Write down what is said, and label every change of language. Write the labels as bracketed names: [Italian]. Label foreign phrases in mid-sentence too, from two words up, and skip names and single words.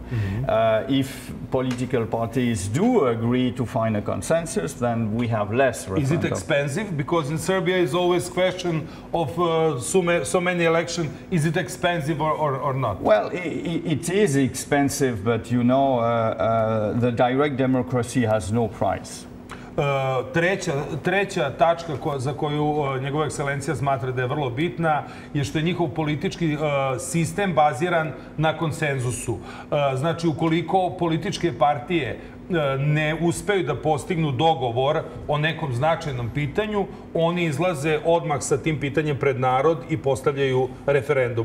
[English] If political parties do agree to find a consensus, then we have less referendum. Is it expensive? Because in Serbia is always question of so many elections. Is it expensive or not? Well, it is expensive, but you know, the direct democracy has no price. [Serbian] Treća tačka za koju njegova ekscelencija smatra da je vrlo bitna je što je njihov politički sistem baziran na konsenzusu. Znači, ukoliko političke partije ne uspeju da postignu dogovor o nekom značajnom pitanju, oni izlaze odmah sa tim pitanjem pred narod i postavljaju referendum.